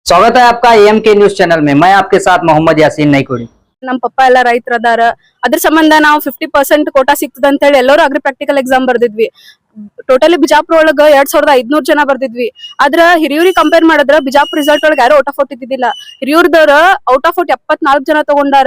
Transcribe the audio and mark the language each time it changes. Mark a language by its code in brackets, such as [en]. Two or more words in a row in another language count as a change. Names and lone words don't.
[hi] स्वागत है आपका एम के न्यूज चैनल में। मैं आपके साथ मोहम्मद यासीन नईकुड़ी। [kn] ನಮ್ಮ ಪಪ್ಪ ಎಲ್ಲ ರೈತರದಾರ. ಅದ್ರ ಸಂಬಂಧ ನಾವು 50% ಕೋಟಾ ಸಿಗ್ತದ ಅಂತ ಹೇಳಿ ಎಲ್ಲರೂ [en] agri practical exam [kn] ಬರ್ದಿದ್ವಿ. ಟೋಟಲಿ ಬಿಜಾಪುರ ಒಳಗ 2500 ಜನ ಬರ್ದಿದ್ವಿ. ಆದ್ರ ಹಿರಿಯೂರಿಗೆ ಕಂಪೇರ್ ಮಾಡಿದ್ರ ಬಿಜಾಪುರ ರಿಸಲ್ಟ್ ಒಳಗ ಯಾರು [en] out of out [kn] ಇದ್ದಿದ್ದಿಲ್ಲ. ಹಿರಿಯೂರ್ದವ್ರ [en] out of out [kn] 74 ಜನ ತಗೊಂಡಾರ.